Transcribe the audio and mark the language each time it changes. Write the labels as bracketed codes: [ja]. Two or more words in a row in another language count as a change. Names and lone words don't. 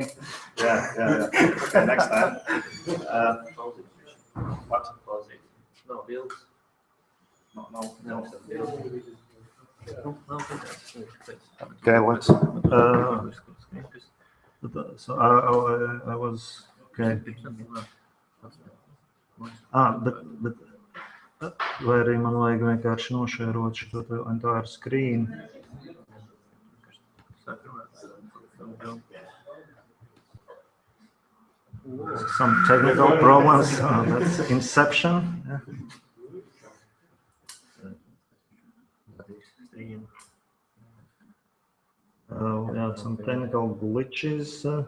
[en] Yeah. Okay, next time. What? No, build. No. Okay, let's. So I was okay. [lv] Bet vai arī man vajag vienkārši nošērot šo [en] entire screen? Some technical problems. That's Inception. Yeah. We have some technical glitches.